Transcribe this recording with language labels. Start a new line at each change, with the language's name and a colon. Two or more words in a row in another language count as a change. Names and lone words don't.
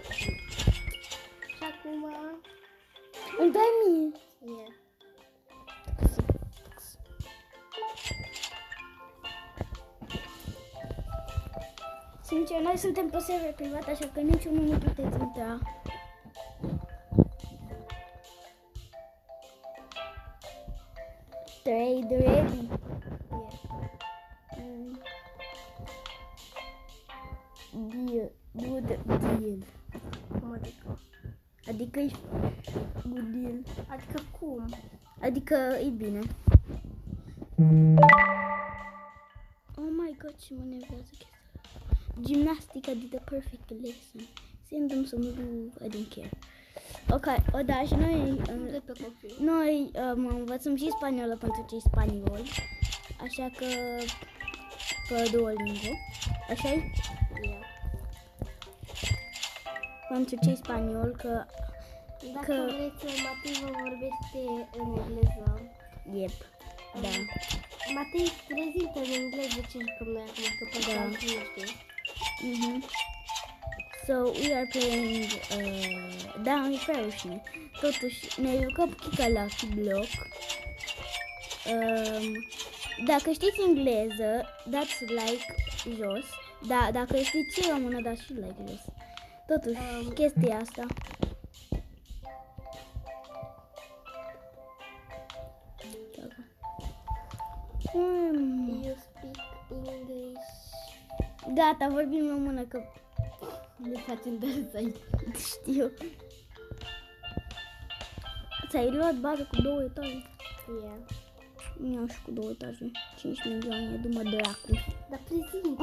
Romanian: Și acum Îmi dai mie. e. Sincer, noi suntem pe server privat, așa că niciunul nu puteți intra.
English: Trade ready. Deal. Good deal.
Romanian: Cum adică? Adică e
English: good deal.
Romanian: Adică cum? Adică e bine.
English: Oh my god,
Romanian: ce mă nervează chestia.
English: Gymnastica did the perfect lesson. Send them some move, I don't care.
Romanian: Ok, o da, și De pe copii. noi învățăm și spaniolă pentru cei spanioli. Așa că pe Duolingo. Așa-i?
English: Yeah.
Romanian: Pentru cei spanioli că Dacă Că- vreți, Matei vă vorbește în engleză. yep. Da. Matei, prezintă în engleză ce jucăm noi acum, că poate Da. altfel nu știu.
English: So we are playing
Romanian: da, e prea rușine. Totuși ne jucăm Kika Lucky Block. Dacă știți engleză, dați like jos. Da, dacă știți și română, dați și like jos. Totuși, chestia asta.
English: You speak English.
Romanian: Gata, vorbim română că Ne facem de aici. știu. Ți-ai luat bază cu 2 etaje?
English: Yeah.
Romanian: Eu și cu 2 etaje. 5 milioane, du-mă dracu. Dar prezintă.